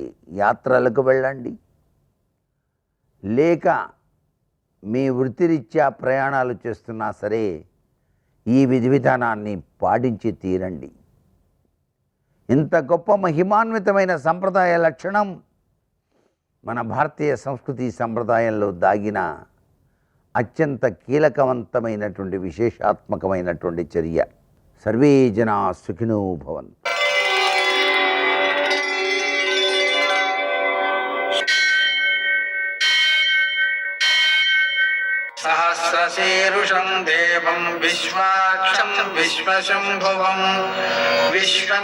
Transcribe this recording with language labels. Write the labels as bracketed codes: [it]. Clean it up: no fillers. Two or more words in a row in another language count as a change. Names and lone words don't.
[te] యాత్రలకు వెళ్ళండి, లేక మీ వృత్తిరీత్యా ప్రయాణాలు చేస్తున్నా సరే ఈ విధి విధానాన్ని పాటించి తీరండి. ఇంత గొప్ప మహిమాన్వితమైన సంప్రదాయ లక్షణం మన భారతీయ సంస్కృతి సంప్రదాయంలో దాగిన అత్యంత కీలకవంతమైనటువంటి విశేషాత్మకమైనటువంటి చర్య. [sa] सर्वे जना सुखिनो भवन्तु. సహ सहस्रशीर्षं देवं विश्वाक्षं विश्वशम्भुवं विश्वं